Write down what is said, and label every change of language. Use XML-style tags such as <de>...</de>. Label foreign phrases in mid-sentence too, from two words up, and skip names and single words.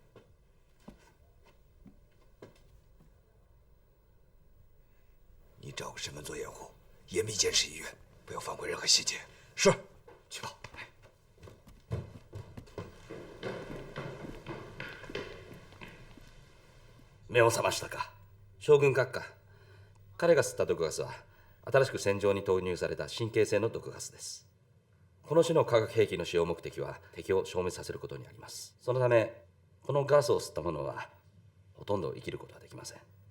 <zh>你找个身份做掩护，严密监视医院，不要放过任何细节。是，去吧。</zh> <ja>目を覚ましたか。将軍閣下。彼が吸った毒ガスは新しく戦場に投入された神経性の毒ガスです。この種の化学兵器の使用目的は敵を消滅させることにあります。そのためこのガスを吸った者はほとんど生きることはできません。</ja>